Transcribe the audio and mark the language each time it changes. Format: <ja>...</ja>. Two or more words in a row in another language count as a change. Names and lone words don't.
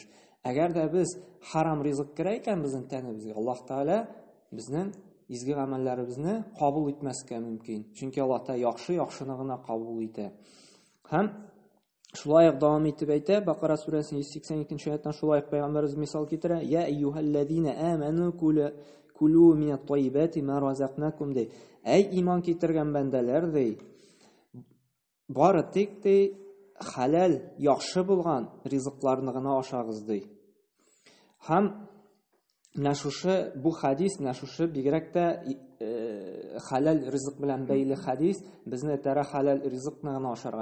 <tt>Әгәр дә без харам ризык керә икән безнең тәнебезгә, Аллаһ Таала безнең изге гамәлләребезне кабул итмәскә мөмкин. Чөнки Аллаһ Таала яхшыны гына кабул итә. Һәм шулай дәвам итеп әйтә, Бакара сүрәсенең 182-нче аятдан шулай пәйгамбәрбез мисал китерә:</tt> <ar>"يا أيها الذين آمنوا كلوا من الطيبات ما رزقناكم"</ar> <tt>ди. Әй иман китергән бәндәләр ди, бары тик ди халал, яхшы булган ризыкларны гына ашагыз ди. Һәм Нашушы бу хадис, нашушы бигрәк тә халал ризык белән бәйле хадис, безне тәрә халал ризыкны гына ашарга.</tt>